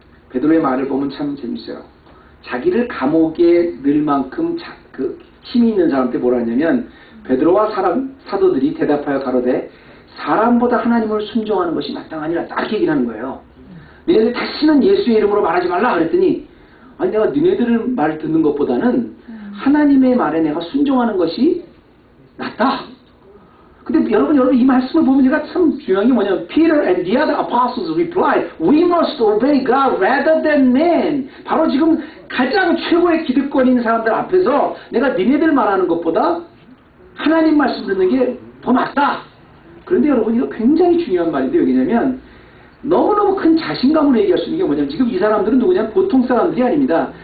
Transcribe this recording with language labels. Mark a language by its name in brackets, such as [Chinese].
[Korean] 베드로의 말을 보면 참 재밌어요. 자기를 감옥에 넣을 만큼 힘이 있는 사람한테 뭐라 하냐면 베드로와 사도들이 대답하여 가로되 사람보다 하나님을 순종하는 것이 마땅하니라 딱 얘기를 하는 거예요. 너희들 다시는 예수의 이름으로 말하지 말라 그랬더니 아니 내가 너희들 말 듣는 것보다는 하나님의 말에 내가 순종하는 것이 낫다. 근데 여러분 이 말씀을 보면 제가 참 중요한 게 뭐냐면 [English] Peter and the other apostles replied, We must obey God rather than men. [Korean] 바로 지금 가장 최고의 기득권 있는 사람들 앞에서 내가 니네들 말하는 것보다 하나님 말씀 듣는 게 더 낫다. 그런데 여러분 이거 굉장히 중요한 말인데 왜냐면 너무너무 큰 자신감으로 얘기할 수 있는 게 뭐냐면 지금 이 사람들은 누구냐 보통 사람들이 아닙니다.